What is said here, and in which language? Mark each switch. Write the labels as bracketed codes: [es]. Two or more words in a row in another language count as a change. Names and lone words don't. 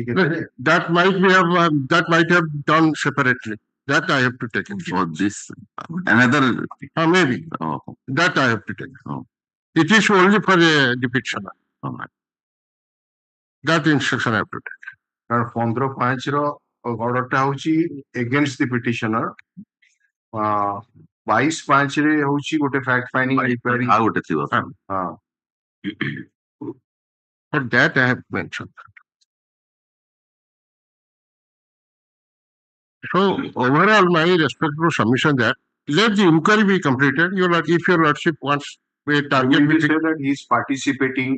[en] that might have done separately. That I have to take it. For this another maybe. Oh. That I have to take. Oh. It is only for the petitioner. Oh. That instruction I have to take. And 15 ର orderଟା ହଉଛି against the petitioner. [or] 22-5 ରେ ହଉଛି ଗୋଟେ [en] fact finding inquiry. [or] ଆଉ ଗୋଟେ ଥିବ. [en] For that I have mentioned. So overall, my respectful submission that let the inquiry be completed. If your lordship wants a target, we say that he is participating.